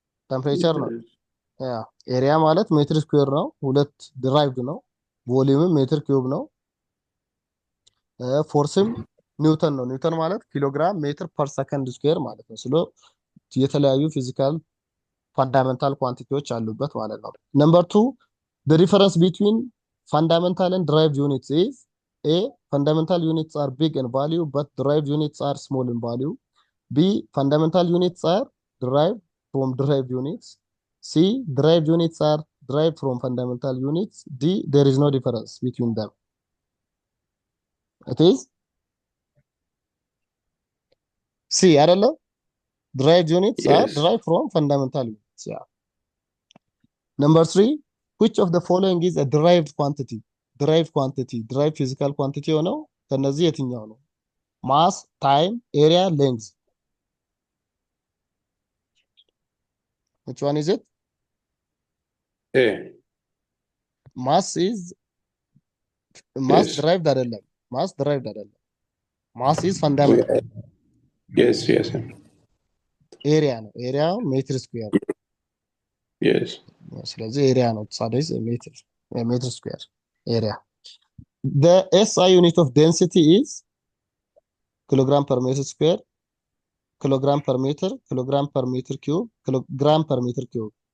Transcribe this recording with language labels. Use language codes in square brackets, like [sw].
[am] ቴምፕሬቸር ነው። ያ ኤሪያ ማለት ሜትር ስኩዌር ነው፣ ሁለት ዲራይቭድ ነው። ቮሊዩምም ሜትር ኪዩብ ነው። ፎርስም ኒውተን ነው። ኒውተን ማለት ኪሎግራም ሜትር ፐር ሰከንድ ስኩዌር ማለት ነው። ስለ የተለያዩ ፊዚካል ፋንዳሜንታል ኳንቲቲዎች አሉበት ማለት ነው። ነምበር 2 [en] the difference between fundamental and derived units is A. Fundamental units are big in value but derived units are small in value. B. Fundamental units are derived from derived units. C. Derived units are derived from fundamental units. D. There is no difference between them. It is C. አይደለ? Derived units are Yes. derived from fundamental units. Yeah. Number 3, which of the following is a derived quantity? Derived quantity, derived physical quantity [am] ሆነው ከነዚህ የትኛው ነው? [en] Mass, time, area, length. Which one is it? A. Mass is mass Yes. derived [am] አይደለም። [en] Mass derived አይደለም. Mass is fundamental. Yes, yes. [am] Area ነው። Area ሜትር ስኩዌር። [en] Yes. [am] ስለዚህ ኤሪያ ነው። ሳይዝ ሜትር ስኩዌር ኤሪያ። [en] The SI unit of density is kilogram per meter square, kilogram per meter, kilogram per meter cube, kilogram per meter cube.